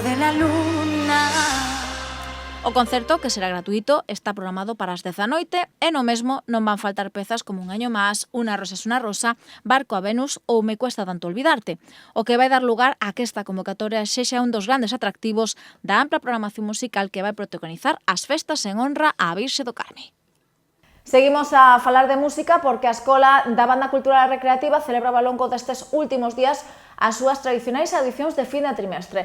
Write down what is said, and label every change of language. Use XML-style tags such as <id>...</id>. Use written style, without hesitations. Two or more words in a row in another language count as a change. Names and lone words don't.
<es>la luna.</es> <gl>O concerto, que será gratuito, está programado para as 10 da noite e no mesmo non van faltar pezas como Un año más, Una rosa es una rosa, Barco a Venus ou Me cuesta tanto olvidarte, o que vai dar lugar a que esta convocatoria sexa un dos grandes atractivos da ampla programación musical que vai protagonizar as festas en honra á Virxe do Carme. Seguimos a falar de música porque a Escola da Banda Cultural e Recreativa celebraba ao longo destes últimos días as súas tradicionais audicións de fin de trimestre.</gl>